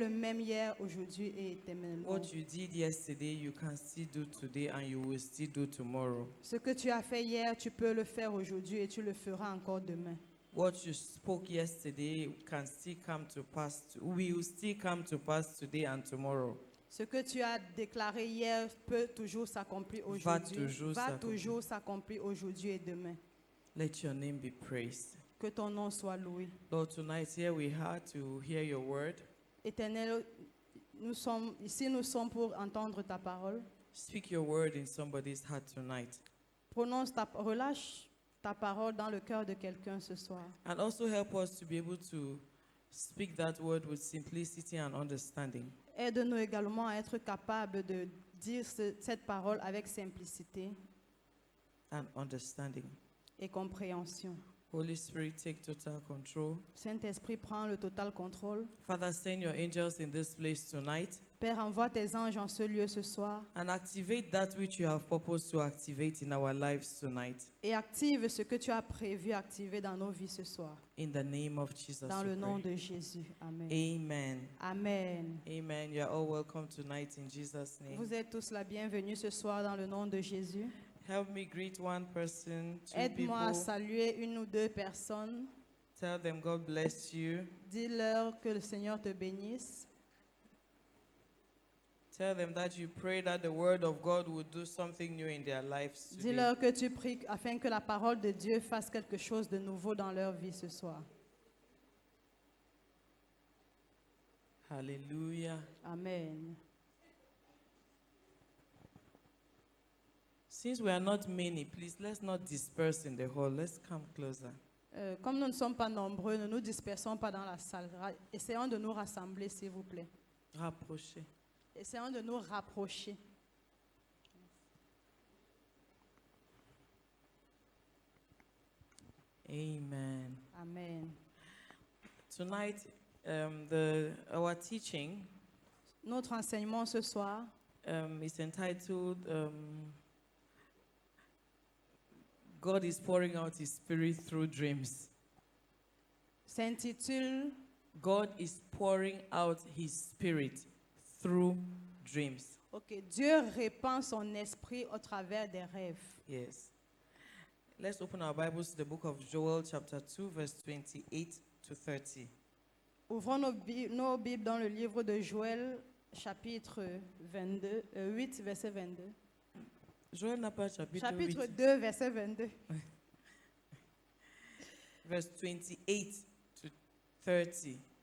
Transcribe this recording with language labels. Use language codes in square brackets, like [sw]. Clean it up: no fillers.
[fr] même hier, aujourd'hui et éternellement. [en] What you did yesterday, you can still do today and you will still do tomorrow. [fr] Ce que tu as fait hier, tu peux le faire aujourd'hui et tu le feras encore demain. [en] What you spoke yesterday can still come to pass, will still come to pass today and tomorrow. [fr] Ce que tu as déclaré hier peut toujours s'accomplir aujourd'hui. Va toujours s'accomplir aujourd'hui et demain. [en] Let your name be praised. [fr] Que ton nom soit loué. [en] Lord, tonight here we are to hear your word. [fr] Éternel, nous sommes pour entendre ta parole. [en] Speak your word in somebody's heart tonight. [fr] Relâche ta parole dans le cœur de quelqu'un ce soir. [en] And also help us to be able to speak that word with simplicity and understanding. [fr] Aide-nous également à être capables de dire cette parole avec simplicité [en] And understanding. [fr] et compréhension. [en] Holy Spirit, take total control. [fr] Saint-Esprit, prend le total contrôle. [en] Father, send your angels in this place tonight. [fr] Père, envoie tes anges en ce lieu ce soir. [en] And activate that which you have purposed to activate in our lives tonight. [fr] Et active ce que tu as prévu activer dans nos vies ce soir. [en] In the name of Jesus. [fr] Dans le nom de Jésus. Amen. Amen. Amen. Amen. [en] You are all welcome tonight in Jesus' name. [fr] Vous êtes tous la bienvenue ce soir dans le nom de Jésus. [en] Help me greet one person, two [fr] Aide-moi à [en] people. [fr] saluer une ou deux personnes. [en] Tell them God bless you. [fr] Dis-leur que le Seigneur te bénisse. [en] Tell them that you pray that the word of God will do something new in their lives today. [fr] Dis-leur que tu pries afin que la parole de Dieu fasse quelque chose de nouveau dans leur vie ce soir. Hallelujah. Amen. [en] Since we are not many, please let's not disperse in the hall. Let's come closer. [fr] Comme nous ne sommes pas nombreux, ne nous dispersons pas dans la salle. Essayons de nous rassembler, s'il vous plaît. Rapprochez. Essayons de nous rapprocher. Amen. Amen. [en] Tonight, our teaching [fr] Notre enseignement ce soir [en] is entitled God is pouring out His Spirit through dreams. [fr] s'intitule [en] God is pouring out His Spirit through dreams. [fr] Ok, Dieu répand son esprit au travers des rêves. [en] Yes. Let's open our Bibles to the book of Joel, chapter 2, verse 28 to 30. [fr] Ouvrons nos Bibles dans le livre de Joël, chapitre 8, verset 22. Joël n'a pas chapitre Chapitre 8, 2, verset 22. [en] verse 28 to 30.